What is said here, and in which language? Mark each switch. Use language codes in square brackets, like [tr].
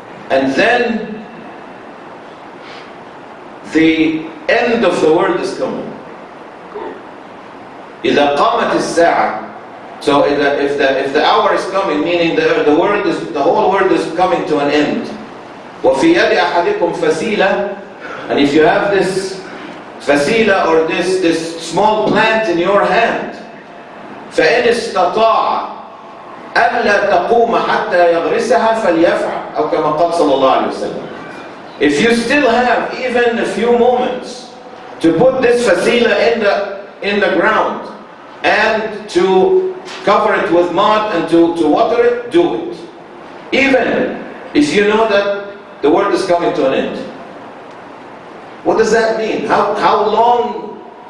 [en] And then the end of the world is coming. [ar] إِذَا قَامَتِ السَّاعَةِ. [en] So if the hour is coming, meaning the whole world is coming to an end. [ar] وَفِي يَدِ أَحَدِكُمْ فَسِيلًا. [en] And if you have this fasila or this small plant in your hand, [ar] فَإِنِ اسْتَطَاعَ أَلَّا تَقُومَ حَتَّى يَغْرِسَهَا فَلْيَفْعَلْ أو كما قال صلى الله عليه وسلم. [en] If you still have even a few moments to put this fasila in the ground and to cover it with mud and to water it, do it. Even if you know that the world is coming to an end. What does that mean? How long